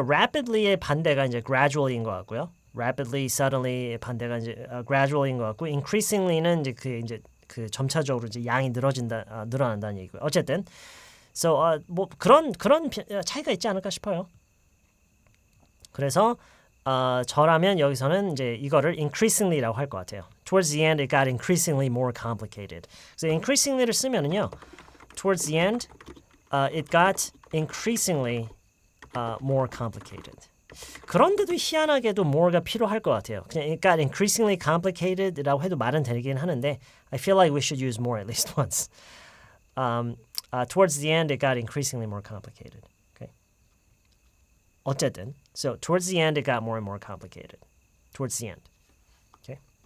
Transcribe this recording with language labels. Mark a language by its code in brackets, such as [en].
[ko] rapidly의 반대가 이제 gradually인 것 같고요. rapidly, suddenly의 반대가 이제 gradually인 것 같고, increasingly는 이제 그 점차적으로 이제 양이 늘어난다는 얘기고요. 어쨌든, so 뭐 그런 차이가 있지 않을까 싶어요. 그래서 저라면 여기서는 이제 이거를 increasingly라고 할 것 같아요. [en] Towards the end, it got increasingly more complicated. [ko] 그래서 increasingly를 쓰면은요, [en] towards the end, it got increasingly more complicated. [ko] 그런데도 희한하게도 more가 필요할 것 같아요. 그냥 [en] it got increasingly complicated라고 [ko] 해도 말은 되긴 하는데 [en] I feel like we should use more at least once. Towards the end, it got increasingly more complicated. Okay. [ko] 어쨌든, [en] so towards the end, it got more and more complicated. Towards the end. Okay.